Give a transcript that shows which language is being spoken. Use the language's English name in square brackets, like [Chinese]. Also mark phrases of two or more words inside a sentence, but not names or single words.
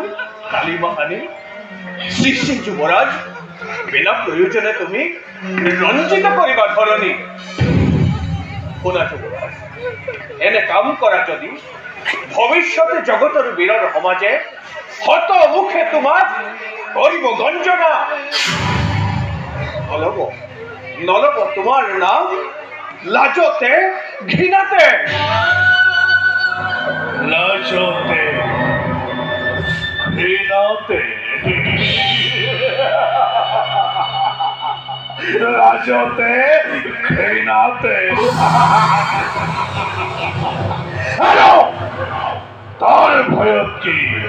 [Assamese] কালিমাহানি শ্রী শ্রী যুবরাজ বিনা প্রয়োজনে তুমি রঞ্জিত করিবা ধরণী শুনা যুবরাজ এনে কাম করা যদি ভবিষ্যতে জগতর বীরর সমাজে হত মুখে তোমার করিব গঞ্জনা নলব তোমার নাম লাজতে ঘৃণাতে ঘৃণাতে লাজতে ঘৃণাতে তার ভয়ত কি